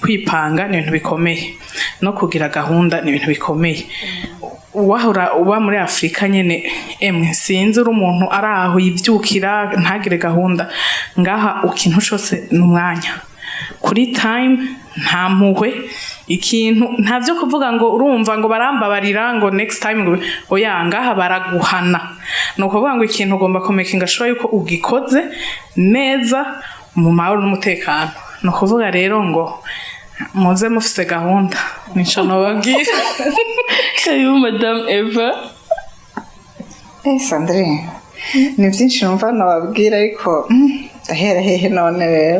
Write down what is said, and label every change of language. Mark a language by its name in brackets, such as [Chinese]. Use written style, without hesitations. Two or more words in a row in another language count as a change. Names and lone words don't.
[Rundi] kwipanga ni ibintu bikomeye no kugira gahunda ni ibintu bikomeye wahora uba muri Afrika nyene sinzi uri umuntu araho yivyukira ntagire gahunda ngaha ukintu cyose n'umwanya kuri time nta mpuhwe ikintu ntavyo kuvuga ngo urumva ngo barambabarira ngo [English] next time [Rundi] ngo oya ngaha baraguhana no kuvuga ngo ikintu ugomba kumekinga sure yuko ugikoze neza mu mahoro n'umutekano no kuvuga rero ngo muze mufise gahunda nico nobabwira karibu Madame Eva. Sandrine ni byinshi numva nababwira ariko ahera hehe none rero